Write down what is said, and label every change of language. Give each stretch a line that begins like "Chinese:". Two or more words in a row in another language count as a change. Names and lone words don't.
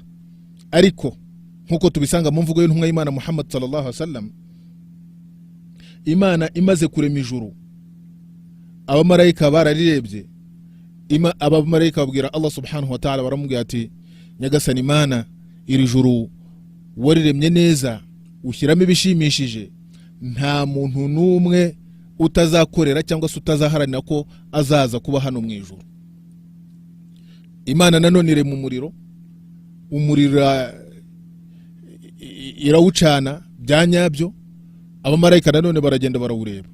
Kinyarwanda: Ariko nkuko tubisanga mu mvugo y'intumwa y'Imana Muhammad
Arabic: صلى الله عليه وسلم,
Kinyarwanda: Imana imaze kurema ijuru, abamarayika bararirebye, abamarayika babwira Allah
Arabic: سبحانه وتعالى,
Kinyarwanda: baramubwira ati nyagasani Imana, iri juru wariremye neza ushyiramo ibishimishije, nta muntu n'umwe utazakorera cyangwa se utazaharanira ko azaza kuba hano mu ijuru. Imana nanone irema umuriro, umuriro irawucana bya nyabyo, abamarayika nanone baragenda barawureba.